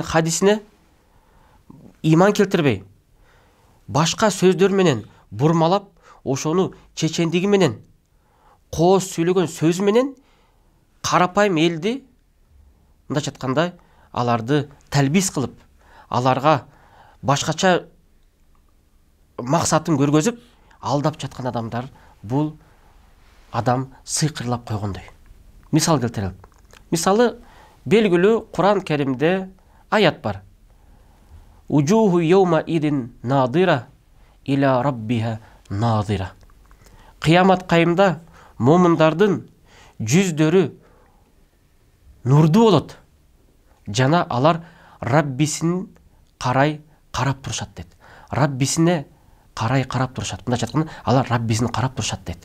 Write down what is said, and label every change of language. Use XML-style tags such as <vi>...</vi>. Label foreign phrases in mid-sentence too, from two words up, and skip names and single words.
<ky>хадисине иман келтирбей, башка сөздөр менен бурмалап, ошону чечендиги менен, кооз сүйлөгөн сөзү менен карапайым элди, мындайча айтканда, аларды талбис кылып, аларга башкача максатын көргөзүп, алдап жаткан адамдар бул адам сыйкырлап койгондой. Мисал келтирелик. Мисалы, белгилүү Куран Керимде аят бар.</ky> <ar>وجوه يومئذ ناضرة إلى ربها ناظرة.</ar> <ky>Кыямат кайымда момундардын жүздөрү нурду болот. Жана алар Раббисин карай карап турушат дейт. Раббисине карай карап турушат. Мындайча айтканда, алар Раббисин карап турушат дейт.</ky>